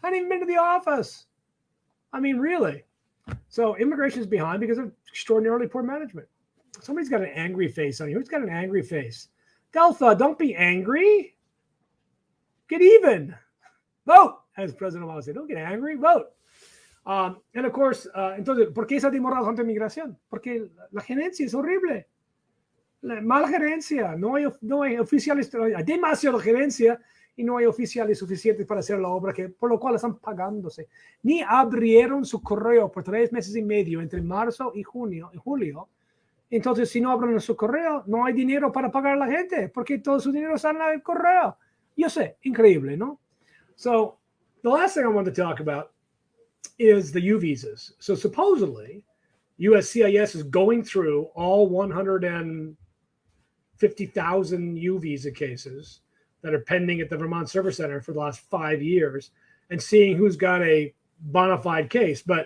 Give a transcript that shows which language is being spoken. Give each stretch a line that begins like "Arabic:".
English: Hadn't even been to the office. I mean, really. So immigration is behind because of extraordinarily poor management. Somebody's got an angry face on you. Who's got an angry face? Delta, don't be angry. Get even. Vote, as President Obama said. Don't get angry. Vote. And of course,
Spanish: entonces, ¿por qué se ha demorado tanto inmigración? Porque la gerencia es horrible. Mala gerencia. No hay oficiales. Hay demasiada gerencia y no hay oficiales suficientes para hacer la obra, por lo cual están pagándose. Ni abrieron su correo por 3 meses y medio entre marzo y julio. Entonces, si no abren su correo, no hay dinero para pagar a la gente, porque todo su dinero está en el correo. Yo sé, increíble, ¿no?
English: So, the last thing I want to talk about is the U visas. So, supposedly, USCIS is going through all 150,000 U visa cases that are pending at the Vermont Service Center for the last 5 years and seeing who's got a bona fide case.